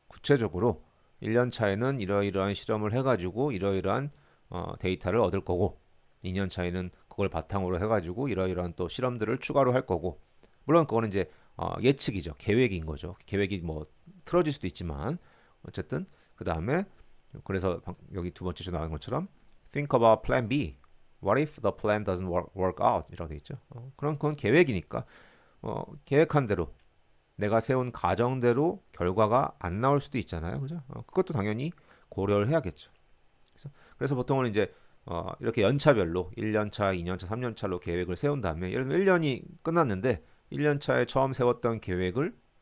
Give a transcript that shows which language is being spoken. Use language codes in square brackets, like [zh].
[ko] 구체적으로 1년 차에는 이러이러한 실험을 해가지고 이러이러한 데이터를 얻을 거고 2년 차에는 그걸 바탕으로 해가지고 이러이러한 또 실험들을 추가로 할 거고 물론 그거는 이제 예측이죠. 계획인 거죠. 계획이 뭐 틀어질 수도 있지만 어쨌든 그 다음에 그래서 여기 두 번째 줄 나온 것처럼 [en] think about plan B. What if the plan doesn't work out? [ko] 이라고 돼 있죠. 그건 계획이니까 계획한 대로 내가 세운 가정대로 결과가 안 나올 수도 있잖아요. 그죠? 그것도 당연히 고려를 해야겠죠. 그래서 보통은 이제 이렇게 연차별로 1년차, 2년차, 3년차로 계획을 세운 다음에 예를 들면 1년이 끝났는데 1년차에 처음 세웠던 계획을